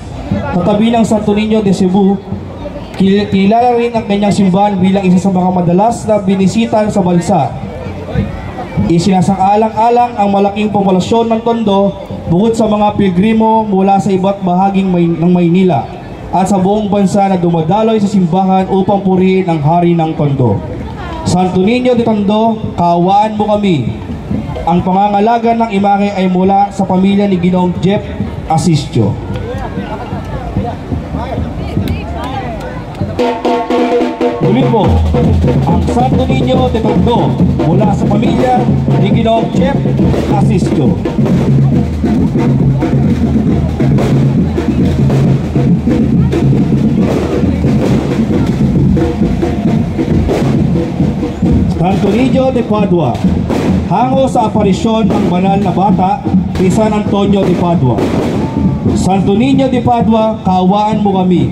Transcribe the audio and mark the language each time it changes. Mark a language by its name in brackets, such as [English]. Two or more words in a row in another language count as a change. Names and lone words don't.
[Filipino] Katabi ng Santo Niño de Cebu, kilala rin ang kanyang simbahan bilang isa sa mga madalas na binisitan sa bansa. Isinasang-alang-alang ang malaking populasyon ng Tondo bukod sa mga pilgrimo mula sa iba't bahaging ng Maynila at sa buong bansa na dumadaloy sa simbahan upang purihin ang hari ng Tondo. Santo Niño de Tondo, kaawaan mo kami. Ang pangangalaga ng imahe ay mula sa pamilya ni Ginoong Jeff Asistio. Muli po, ang Santo Niño de Tondo mula sa pamilya ni Ginoong Jeff Asistio. Santo Niño de Padua, hango sa aparisyon ng banal na bata ni San Antonio de Padua. Santo Niño de Padua, kaawaan mo kami.